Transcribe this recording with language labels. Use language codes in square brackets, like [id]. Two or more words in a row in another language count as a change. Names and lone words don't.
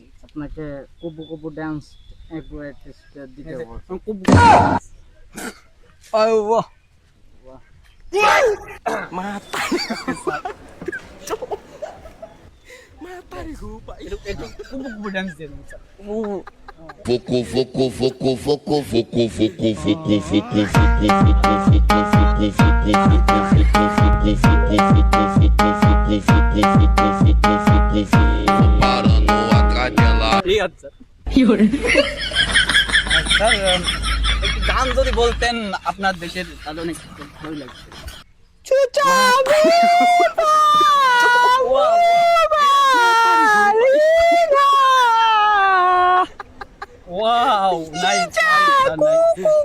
[bn] আপনাকে কুবু কুবু ডান্স একবার দিতে বলছে। Oh! ড্যান্স দিয়ে দেন স্যার। Voco, voco, voco, voco, voco, voco, voco, voco, parando a cadela. ঠিক আছে স্যার। একটি গান যদি বলতেন আপনার দেশের তাহলে অনেক ভালো লাগছে। Chucha! ওয়াও, [en] nice nice.